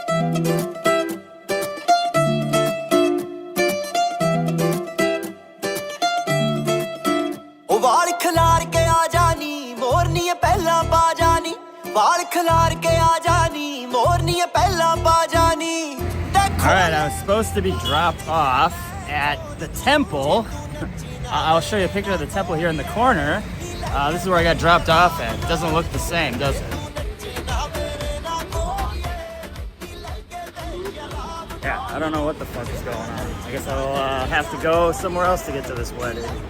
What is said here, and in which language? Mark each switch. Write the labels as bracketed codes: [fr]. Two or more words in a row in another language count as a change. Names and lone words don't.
[pa] ਵਾਲ ਖਿਲਾਰ ਕੇ ਆ ਜਾਣੀ ਮੋਰਨੀ ਪਹਿਲਾ ਪਾ ਜਾਣੀ ਵਾਲ ਖਿਲਾਰ ਕੇ ਆ ਜਾਣੀ ਮੋਰਨੀ ਪਹਿਲਾ ਪਾ ਜਾਣੀ [en] All right, I was supposed to be dropped off at the temple. I'll show you a picture of the temple here in the corner. This is where I got dropped off at. It doesn't look the same, does it? Yeah, I don't know what the fuck is going on. I guess I'll have to go somewhere else to get to this wedding.